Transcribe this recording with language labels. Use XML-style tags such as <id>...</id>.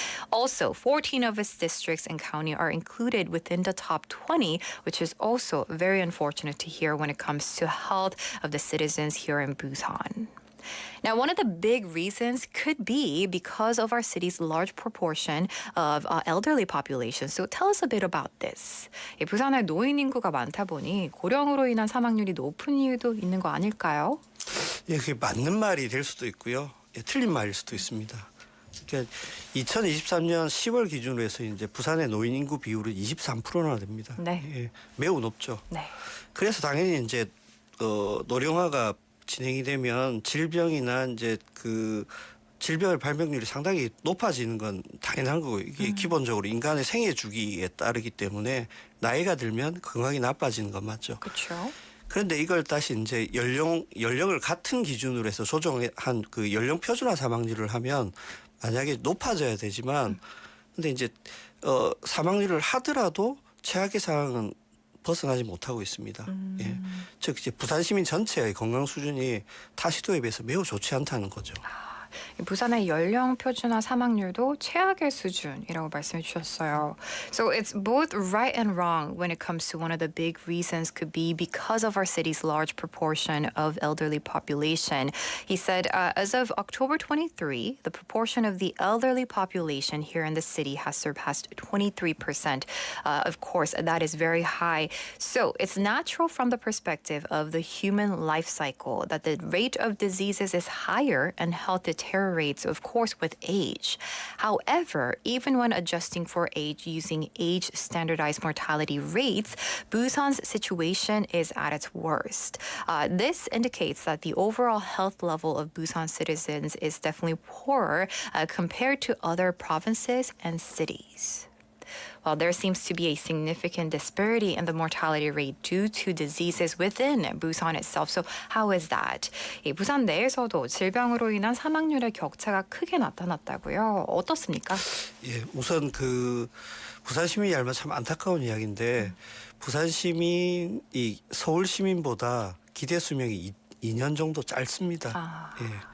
<en>Also, 14 of its districts and county are included within the top 20, which is also very unfortunate to hear when it comes to health of the citizens here in Busan. Now, one of the big reasons could be because of our city's large proportion of elderly population. So tell us a bit about this.</en> <ko>부산에 노인 인구가 많다 보니 고령으로 인한 사망률이 높은 이유도 있는 거 아닐까요? 예, 그게 맞는 말이 될 수도 있고요. 예, 틀린 말일 수도 있습니다. 그러니까 2023년 10월 기준으로 해서 이제 부산의 노인 인구 비율은 23%나 됩니다. 네. 예, 매우 높죠. 네. 그래서 당연히 이제 노령화가 진행이 되면 질병이나 이제 그 질병의 발병률이 상당히 높아지는 건 당연한 거고 이게 기본적으로 인간의 생애 주기에 따르기 때문에 나이가 들면 건강이 나빠지는 건 맞죠. 그렇죠. 그런데 이걸 다시 이제 연령을 같은 기준으로 해서 조정한 그 연령 표준화 사망률을 하면 만약에 높아져야 되지만 근데 이제 사망률을 하더라도 최악의 상황은 벗어나지 못하고 있습니다. 예. 즉 이제 부산 시민 전체의 건강 수준이 타 시도에 비해서 매우 좋지 않다는 거죠. 부산의 연령 표준화 사망률도 최악의 수준이라고 말씀해 주셨어요.</ko> <en>So it's both right and wrong when it comes to one of the big reasons could be because of our city's large proportion of elderly population. He said as of October 23, the proportion of the elderly population here in the city has surpassed 23%. Of course, that is very high. So it's natural from the perspective of the human life cycle that the rate of diseases is higher and health deteriorates, of course, with age. However, even when adjusting for age using age standardized mortality rates, Busan's situation is at its worst. This indicates that the overall health level of Busan citizens is definitely poorer compared to other provinces and cities. Well, there seems to be a significant disparity in the mortality rate due to diseases within Busan itself. So how is that?</en> <ko>이 부산 내에서도 질병으로 인한 사망률의 격차가 크게 나타났다고요. 어떻습니까? 예, 우선 그 부산 시민이 알면 참 안타까운 이야기인데 부산 시민이 서울 시민보다 기대 수명이 2년 정도 짧습니다. 예.</ko>